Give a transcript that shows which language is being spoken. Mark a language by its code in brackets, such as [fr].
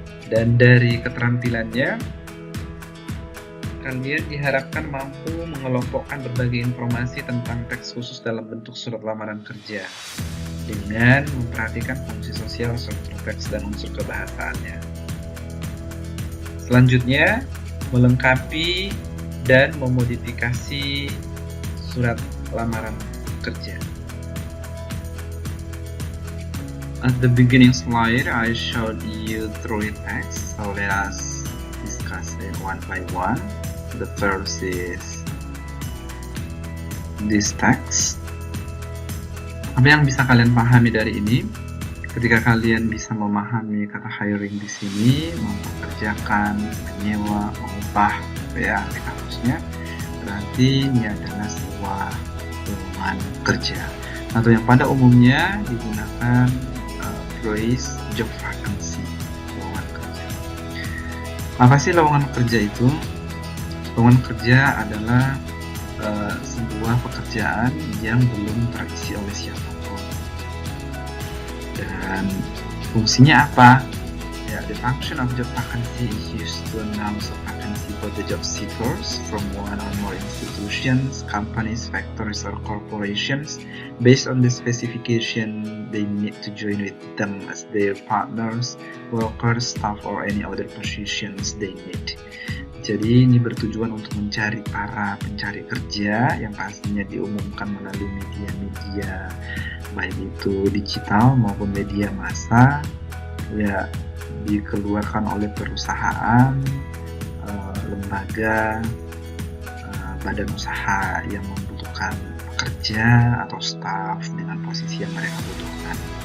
[id] Dan dari keterampilannya, kalian diharapkan mampu mengelompokkan berbagai informasi tentang teks khusus dalam bentuk surat lamaran kerja dengan memperhatikan fungsi sosial, struktur teks, dan unsur kebahasaannya. Selanjutnya, melengkapi dan memodifikasi surat lamaran kerja. [en] At the beginning slide, I showed you three texts, so let us discuss it one by one. The first is this text. [id] Apa yang bisa kalian pahami dari ini? Ketika kalian bisa memahami kata hiring di sini, mempekerjakan, menyewa, mengupah, ya, harusnya berarti ini adalah sebuah lowongan kerja atau yang pada umumnya digunakan phrase job vacancy, lowongan kerja. Apa sih lowongan kerja itu? Lowongan kerja adalah sebuah pekerjaan yang belum terisi oleh siapapun. Dan fungsinya apa? [en] Ya, the function of job vacancy is used to announce a vacancy for the job seekers from one or more institutions, companies, factories, or corporations based on the specification they need to join with them as their partners, workers, staff, or any other positions they need. [id] Jadi ini bertujuan untuk mencari para pencari kerja yang pastinya diumumkan melalui media-media baik itu digital maupun media massa, ya, dikeluarkan oleh perusahaan, lembaga, badan usaha yang membutuhkan pekerja atau staf dengan posisi yang mereka butuhkan.